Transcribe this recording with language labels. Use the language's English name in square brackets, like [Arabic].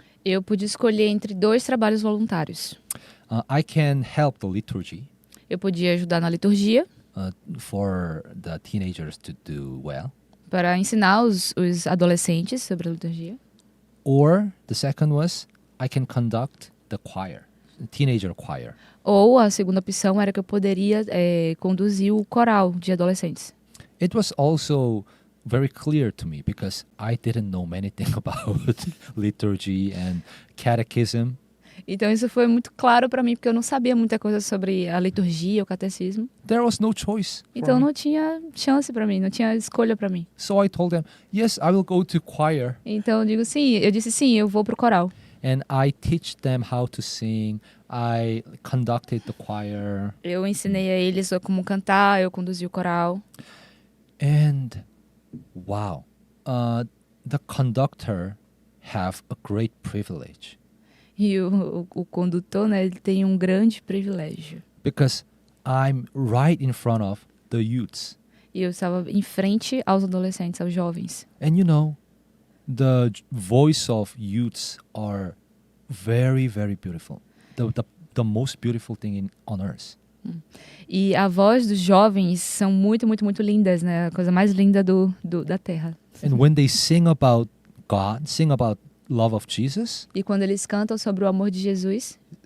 [Portuguese] eu pude escolher entre 2 trabalhos voluntários. [English] I can help the liturgy, [Portuguese] Eu podia ajudar na liturgia [English] for the teenagers to do well. [Portuguese] Para ensinar os adolescentes sobre a liturgia. [English] Or the second was I can conduct the choir, the teenager choir. [Portuguese] Ou a segunda opção era que eu poderia conduzir o coral de adolescentes. [English] It was also very clear to me because I didn't know anything about liturgy and catechism. [Portuguese] Então isso foi muito claro para mim, porque eu não sabia muita coisa sobre a liturgia, o catecismo. [English] There was no choice. for [Portuguese] Então [English] me. [Portuguese] não tinha chance para mim, não tinha escolha para mim. [English] So I told them, yes, I will go to choir [Portuguese] Então eu disse sim, eu vou pro coral. [English] and I teach them how to sing. I conducted the choir [Portuguese] Eu ensinei a eles como cantar, eu conduzi o coral. [English] and wow, the conductor have a great privilege [Portuguese] E o condutor, né, ele tem um grande privilégio. [English] because I'm right in front of the youths. [Portuguese] E eu estava em frente aos adolescentes, aos jovens. [English] And you know, the voice of youths are very, very beautiful. The most beautiful thing on earth. [Portuguese] E a voz dos jovens são muito, muito, muito lindas, né? A coisa mais linda da Terra. [English] And when they sing about God, sing about love of Jesus, [Portuguese] E quando eles cantam sobre o amor de Jesus,